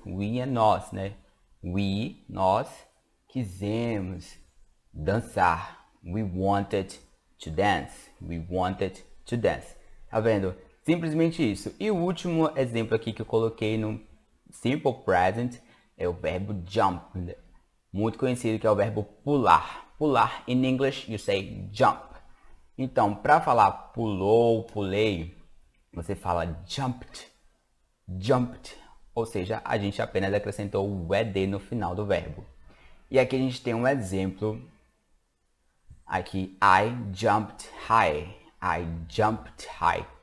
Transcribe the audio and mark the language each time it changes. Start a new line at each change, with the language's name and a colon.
Portuguese: We é nós, né? Nós quisemos dançar.
English: We wanted to dance. We wanted to dance.
Portuguese: Tá vendo? Simplesmente isso. E o último exemplo aqui que eu coloquei no simple present é o verbo jump, muito conhecido, que é o verbo pular.
English: Pular, in English, you say jump.
Portuguese: Então, para falar pulou, pulei, você fala jumped, jumped. Ou seja, a gente apenas acrescentou o ed no final do verbo. E aqui a gente tem um exemplo.
English: Aqui, I jumped high. I jumped high.